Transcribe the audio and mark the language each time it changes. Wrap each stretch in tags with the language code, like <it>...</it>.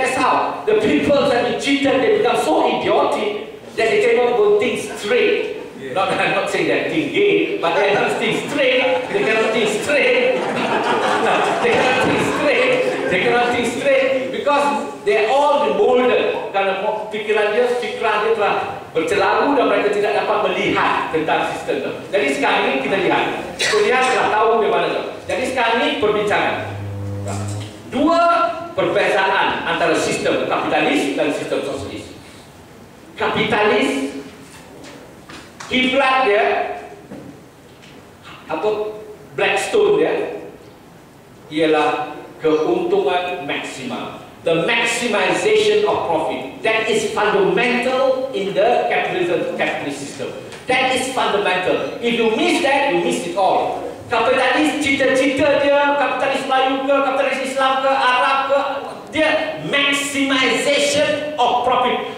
<en>That's how the people that be cheated, they become so idiotic that they cannot go think straight. I'm not saying that think gay, but they cannot think straight. They cannot think straight. They cannot think straight. They cannot think straight because they all been molded.</en> <ms>Karena fikiran dia telah bercelaru dan mereka tidak dapat melihat tentang sistem itu. Jadi sekarang ini kita lihat. Kita lihat telah tahu di mana itu. Jadi sekarang ini perbincangan. Dua perbezaan antara sistem kapitalis dan sistem sosialis. Kapitalis, kiblat dia, atau Blackstone dia, ialah keuntungan maksimal.</ms> <en>the maximization of profit. That is fundamental in the capitalist system. That is fundamental. If you miss that, you miss it all.</en> <ms>Kapitalis cita-cita dia, kapitalis Melayu ke, kapitalis Islam ke, Arab ke, dia</ms> <en>maximization of profit.</en>